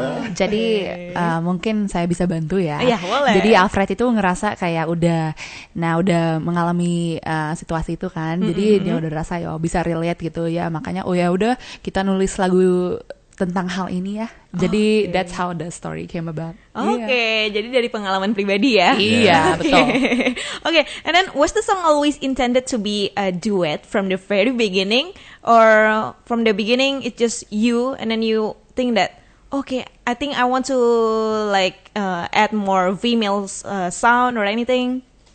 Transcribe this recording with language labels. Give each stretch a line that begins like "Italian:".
Indonesian: Jadi mungkin saya bisa bantu ya. Iya, boleh. Jadi Alfred itu ngerasa kayak udah mengalami situasi itu kan. Jadi dia udah rasa bisa relate gitu ya. Makanya ya udah kita nulis lagu tentang hal ini ya. Jadi
English: that's how the story came about.
Indonesian: Okay, jadi dari pengalaman pribadi ya. Iya, betul.
English: Okay, and then was the song always intended to be a duet from the very beginning, or from the beginning it's just you and then you think that okay, I think I want to like add more female sound or anything?